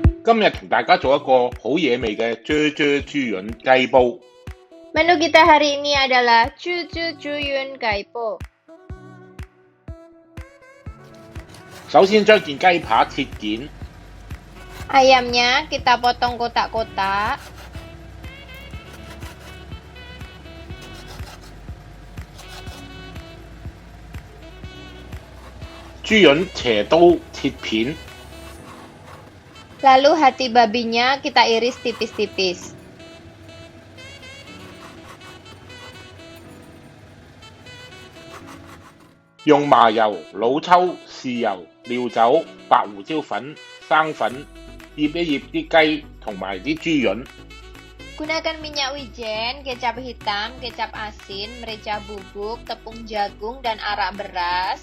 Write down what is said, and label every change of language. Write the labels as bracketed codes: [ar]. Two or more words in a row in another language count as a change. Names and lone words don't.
[yue] 今日同大家做一個好野味嘅啫啫豬潤雞煲。 [id] Menu kita hari ini adalah jujuyun gaipo. [yue] 首先將件雞扒切件， [id] Ayamnya kita potong kotak-kotak. [yue] 豬潤斜刀切片， [id] Lalu hati babinya kita iris tipis-tipis. [yue] 用麻油、老抽、豉油、料酒、白胡椒粉、生粉醃一醃啲雞同埋啲豬潤。 [id] Gunakan minyak wijen, kecap hitam, kecap asin, merica bubuk, tepung jagung, dan arak beras.